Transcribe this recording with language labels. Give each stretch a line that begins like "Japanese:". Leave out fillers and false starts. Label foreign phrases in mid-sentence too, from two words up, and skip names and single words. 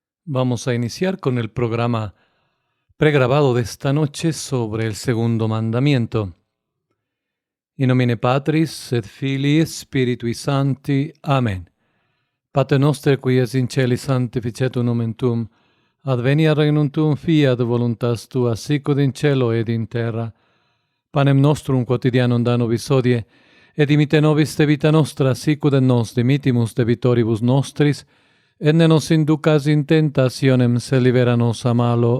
Spanish: Vamos a iniciar con el programa pregrabado de esta noche sobre el segundo mandamiento.
Latin: In nomine Patris et Filii Spiritui Sancti. Amen. Pater noster qui es in celi sanctificetur nomen tuum, adveniat regnum tuum, fiat voluntas tua, sicut in cielo ed in terra. Panem nostrum quotidianum da nobis hodie, et dimite nobis de vita nostra, sicut et nos dimitimus debitoribus nostris, et ne nos inducas in tentationem, sed libera nos a malo.